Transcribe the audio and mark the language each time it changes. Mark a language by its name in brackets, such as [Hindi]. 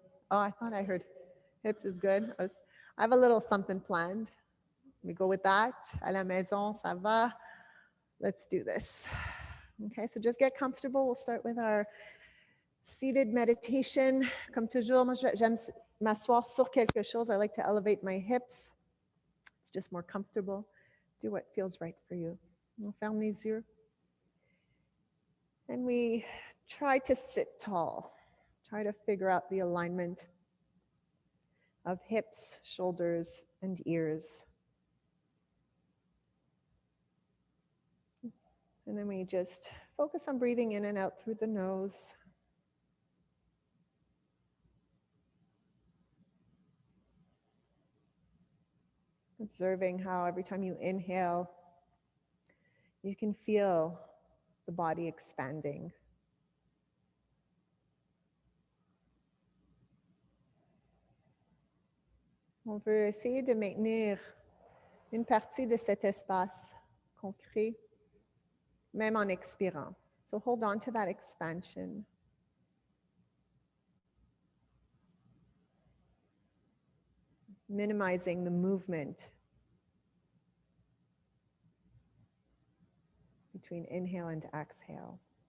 [English] Oh, I thought I heard hips is good. I have a little something planned. We go with that. [French] À la maison, ça va. [English] Let's do this. Okay, so just get comfortable. We'll start with our seated meditation. [French] Comme toujours, moi j'aime m'asseoir sur quelque chose. [English] I like to elevate my hips. It's just more comfortable. Do what feels right for you. [French] On ferme les yeux. [English] And we try to sit tall. Try to figure out the alignment of hips, shoulders, and ears. And then we just focus on breathing in and out through the nose. Observing how every time you inhale, you can feel the body expanding. [French] On veut essayer de maintenir une partie de cet espace qu'on crée, même en expirant. [English] So hold on to that expansion. Minimizing the movement between inhale and exhale.